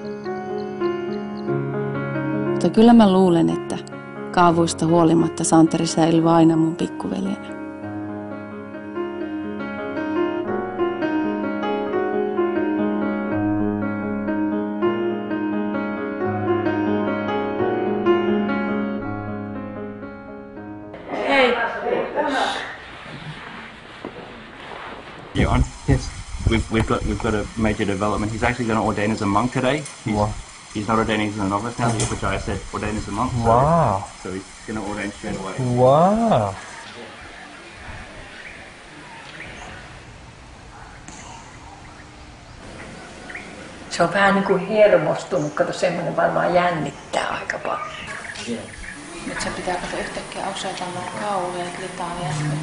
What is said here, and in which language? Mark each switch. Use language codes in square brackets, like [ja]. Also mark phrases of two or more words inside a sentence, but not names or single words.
[fi] Mutta kyllä mä luulen, että kaavuista huolimatta Santeri säilyy aina mun pikkuveljenä. Hei. [en] You on? Yes. We've got a major development. He's actually going to ordain as a monk today. He's not ordaining as a novice now, which I said ordain as a monk. Wow. So he's going to ordain straight away. Wow. [fi] Se on vähän niin kuin hermostunut, kato semmoinen varmaan jännittää aika paljon. Nyt se pitää kato yhtäkkiä osoittaa kaulia ja klitaalia.